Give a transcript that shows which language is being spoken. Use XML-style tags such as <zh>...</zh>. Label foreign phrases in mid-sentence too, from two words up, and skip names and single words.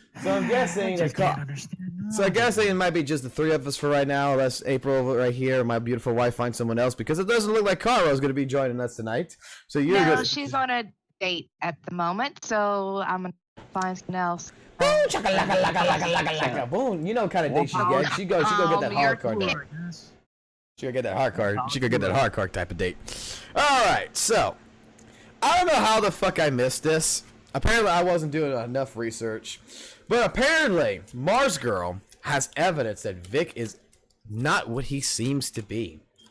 <en>So I'm guessing I'm guessing it might be just the three of us for right now, unless April right here, my beautiful wife, finds someone else, because it doesn't look like Caro is going to be joining us tonight. So you're No, she's on a date at the moment, so I'm going to find someone else. Boom, chaka-laka-laka-laka-laka-laka. Boom. You know what kind of date she gets. She go get that hard card. She gonna get that hard card. She gonna get that hard card type of date. All right, so I don't know how the fuck I missed this. Apparently, I wasn't doing enough research, but apparently, MarzGurl has evidence that Vic is not what he seems to be.</en>